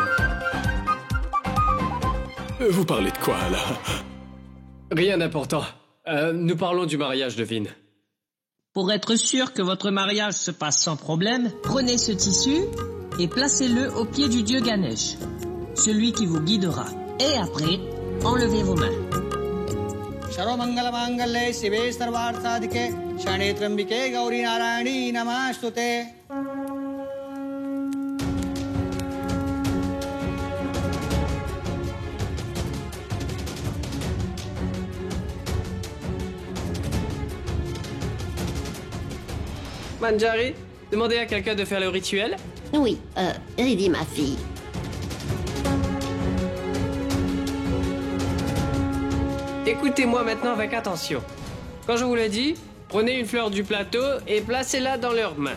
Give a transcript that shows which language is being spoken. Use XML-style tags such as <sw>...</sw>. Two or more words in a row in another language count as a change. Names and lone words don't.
<fr>Vous parlez de quoi, là? Rien d'important. Nous parlons du mariage de Vin. Pour être sûr que votre mariage se passe sans problème, prenez ce tissu et placez-le au pied du dieu Ganesh, celui qui vous guidera. Et après, enlevez vos mains.</fr> <sa>सर्वमंगलमांगल्ये शिवे सर्वार्थसाधिके शरण्ये त्र्यंबिके गौरी नारायणी नमस्तुते.</sa> <fr>Manjari, demandez à quelqu'un de faire le rituel. Oui, Riddhi, ma fille. Écoutez-moi maintenant avec attention. Quand je vous le dis, prenez une fleur du plateau et placez-la dans leurs mains.</fr>